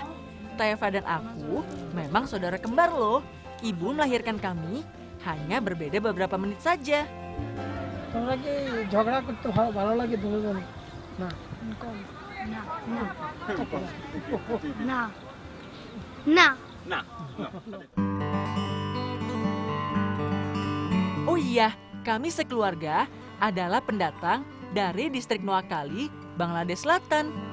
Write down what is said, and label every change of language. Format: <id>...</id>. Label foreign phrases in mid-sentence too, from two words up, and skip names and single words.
<id>Taifa dan aku memang saudara kembar loh. Ibu melahirkan kami hanya berbeda beberapa menit saja.</id> <bn>তোমরা কি ঝগড়া করতে ভালো লাগে দুজন? না</bn> <en>No. No.</en> <id>Oh iya, kami sekeluarga adalah pendatang dari distrik Noakhali, Bangladesh Selatan.</id>